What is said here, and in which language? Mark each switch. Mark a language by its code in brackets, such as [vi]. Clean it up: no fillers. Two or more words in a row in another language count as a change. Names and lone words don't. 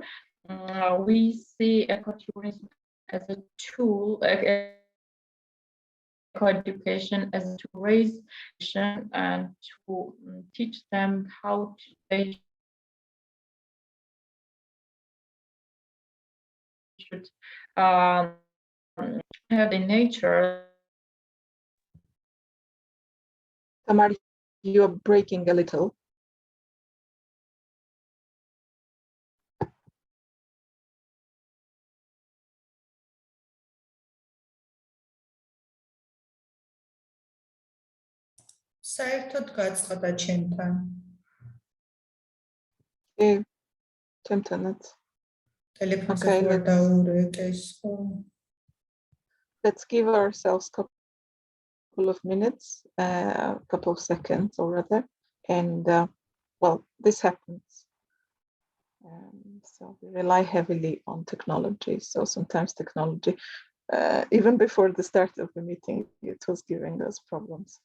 [en] We see ecotourism as a tool, eco-education as to raise and to teach them how they should have the nature Tamar, you are breaking a little. [ka] საერთოდ გაწყდა ჩემთან. ჩემთანაც. ტელეფონზე ხარ დაურეკეს ხო? [en] Let's give ourselves a couple of minutes, a couple of seconds or rather, and well, this happens. So we rely heavily on technology. So sometimes technology, even before the start of the meeting, it was giving us problems.